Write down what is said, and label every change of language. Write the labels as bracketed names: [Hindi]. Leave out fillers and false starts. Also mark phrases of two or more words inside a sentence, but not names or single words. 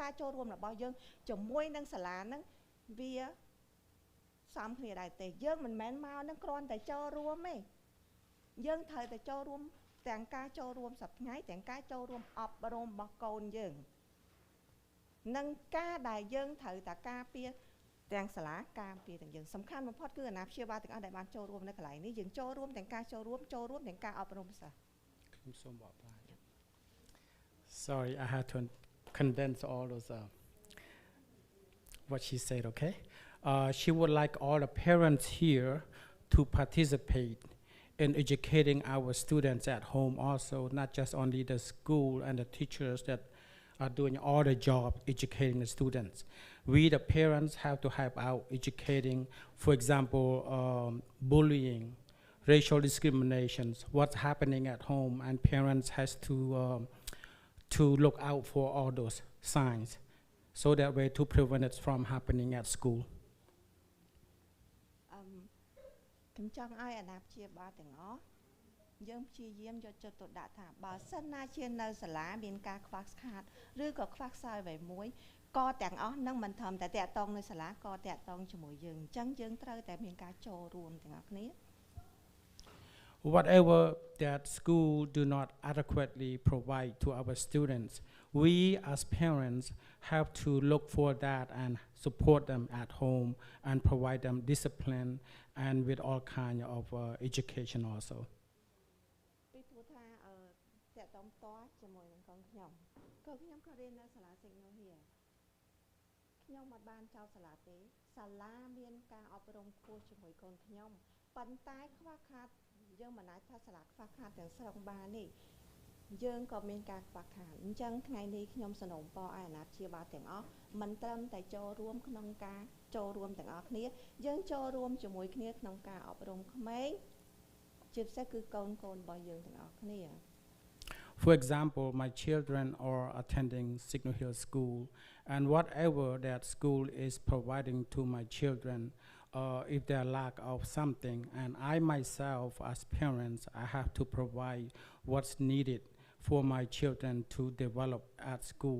[Khmer] ការចូលរួមរបស់យើងជាមួយនឹងសាលាហ្នឹងវាសមគ្នាដែរទេយើងមិនមែនមកនឹងគ្រាន់តែចូលរួមទេយើងត្រូវតែចូលរួមទាំងការចូលរួមសប្តាហ៍ថ្ងៃទាំងការចូលរួមអប់រំរបស់កូនយើងនិងការដែលយើងត្រូវតែការពារទាំងសាលាការពារទាំងយើងសំខាន់បំផុតគឺអាណាព្យាបាលទាំងអស់ដែលបានចូលរួមនៅកន្លែងនេះយើងចូលរួមទាំងការចូលរួមទាំងការអប់រំសិស្ស [English] Sorry, I had to condense all those what she said, okay? She would like all the parents here to participate in educating our students at home also, not just only the school and the teachers that are doing all the job educating the students. We, the parents, have to help out educating, for example, bullying, racial discriminations, what's happening at home, and parents has to look out for all those signs, so that way to prevent it from happening at school. [Khmer] ខ្ញុំចង់ឲ្យអាណាព្យាបាលទាំងអស់យើងព្យាយាមយកចិត្តទុកដាក់ថាបើសិនណាជានៅសាលាមានការខ្វះខាតឬក៏ខ្វះខ្សោយអ្វីមួយក៏ទាំងអស់នឹងមិនត្រឹមតែតាក់ទងនៅសាលាក៏តាក់ទងជាមួយយើងអញ្ចឹងយើងត្រូវតែមានការចូលរួមទាំងអស់គ្នា [English] Whatever that school do not adequately provide to our students, we as parents have to look for that and support them at home and provide them discipline and with all kind of education also. [Khmer] ពីព្រោះថាតាក់ទងផ្ទាល់ជាមួយនឹងកូនខ្ញុំក៏រៀននៅសាលា Signal here ខ្ញុំមិនបានចោលសាលាទេសា លាមានការអប់រំខ្ពស់ជាមួយកូនខ្ញុំប៉ុន្តែខ្វះខាតយើងមិនអាចថាសាលាខ្វះខាតទាំងស្រុងបានទេយើងក៏មានការខ្វះខាតអញ្ចឹងថ្ងៃនេះខ្ញុំសនំពរឲ្យអាណាព្យាបាលទាំងអស់មិនត្រឹមតែចូលរួមក្នុងការចូលរួមទាំងអស់គ្នាយើងចូលរួមជាមួយគ្នាក្នុងការអប់រំក្មេងជាពិសេសគឺកូនរបស់យើងទាំងអស់គ្នា [English] For example, my children are attending Signal Hill School, and whatever that school is providing to my children, if they lack of something, and I myself as parents, I have to provide what's needed for my children to develop at school.